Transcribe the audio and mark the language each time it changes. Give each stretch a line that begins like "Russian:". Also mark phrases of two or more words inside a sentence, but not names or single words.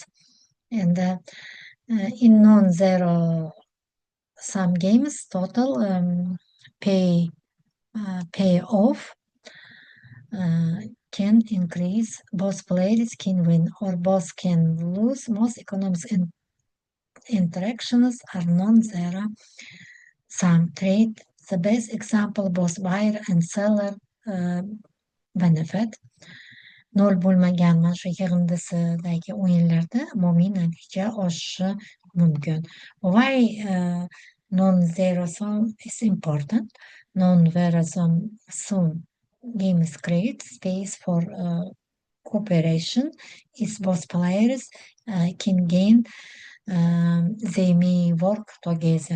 English: And in non-zero-sum games, total payoff can increase, both players can win or both can lose. Most economic interactions are non-zero sum trade. The best example, both buyer and seller benefit.
Uzbek: Nol bo'lmagan mana shu yig'indisidagi o'yinlarda umumiy natija oshishi mumkin.
English: Why non-zero sum is important? Non-zero sum games create space for cooperation. If both players can gain, they may work together.